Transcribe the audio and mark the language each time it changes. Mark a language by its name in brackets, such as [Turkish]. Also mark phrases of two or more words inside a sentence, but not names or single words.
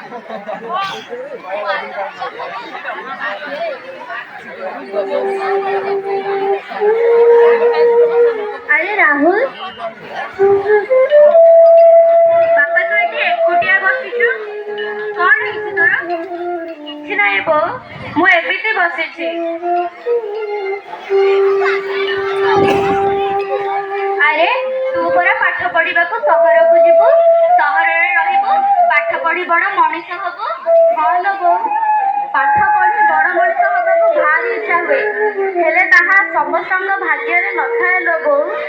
[Odia] ଆରେ ରାହୁଲ ବାପା ତୁ ଏଠି ଏକୁଟିଆ ବସିଛୁ କଣ ହେଇଛି ତୋର କିଛି ନାହିଁ ବୋଉ ମୁଁ ଏମିତି ବସିଛି ଆରେ ତୁ ପରା ପାଠ ପଢିବାକୁ ସହରକୁ ଯିବୁ ସହରରେ ରହିବୁ ପାଠ ପଢି ବଡ ମଣିଷ ହବୁ ହଁ ଲୋ ବୋଉ ପାଠ ପଢି ବଡ ମଣିଷ ହବାକୁ ଭାରି ଇଚ୍ଛା ହୁଏ ହେଲେ ତାହା ସମସ୍ତଙ୍କ ଭାଗ୍ୟରେ ନଥାଏ ଲୋ ବୋଉ